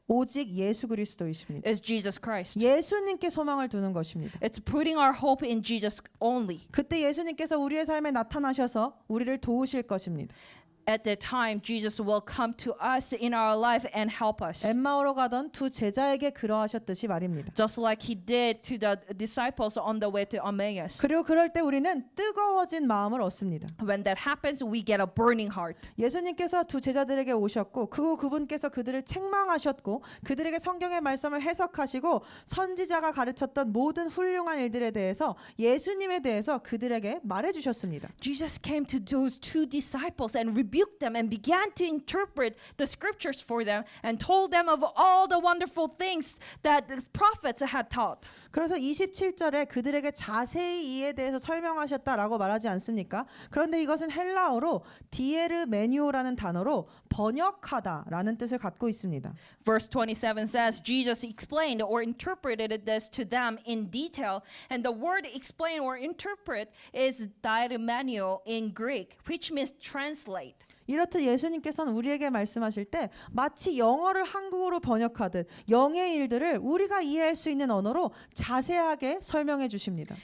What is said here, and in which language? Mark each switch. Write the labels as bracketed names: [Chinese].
[Korean] 오직 예수 그리스도이십니다. [English] is Jesus Christ. [Korean] 예수님께 소망을 두는 것입니다. [English] It's putting our hope in Jesus only. [Korean] 그때 예수님께서 우리의 삶에 나타나셔서 우리를 도우실 것입니다. [English] At that time, Jesus will come to us in our life and help us. [Korean] 엠마오로 가던 두 제자에게 그러하셨듯이 말입니다. [English] Just like he did to the disciples on the way to Emmaus. [Korean] 그리고 그럴 때 우리는 뜨거워진 마음을 얻습니다. [English] When that happens, we get a burning heart. [Korean] 예수님께서 두 제자들에게 오셨고 그분께서 그들을 책망하셨고 그들에게 성경의 말씀을 해석하시고 선지자가 가르쳤던 모든 훌륭한 일들에 대해서 예수님에 대해서 그들에게 말해주셨습니다. [English] Jesus came to those two disciples and rebuked them and began to interpret the scriptures for them and told them of all the wonderful things that the prophets had taught. [Korean] 그래서 27절에 그들에게 자세히 이에 대해서 설명하셨다라고 말하지 않습니까? 그런데 이것은 헬라어로 디에르메니오라는 단어로 번역하다라는 뜻을 갖고 있습니다. [English] Verse 27 says, Jesus explained or interpreted this to them in detail, and the word explain or interpret is diaremenio in Greek, which means translate. [Korean] 이렇듯 예수님께서는 우리에게 말씀하실 때 마치 영어를 한국어로 번역하듯 영의 일들을 우리가 이해할 수 있는 언어로 자세하게 설명해 주십니다.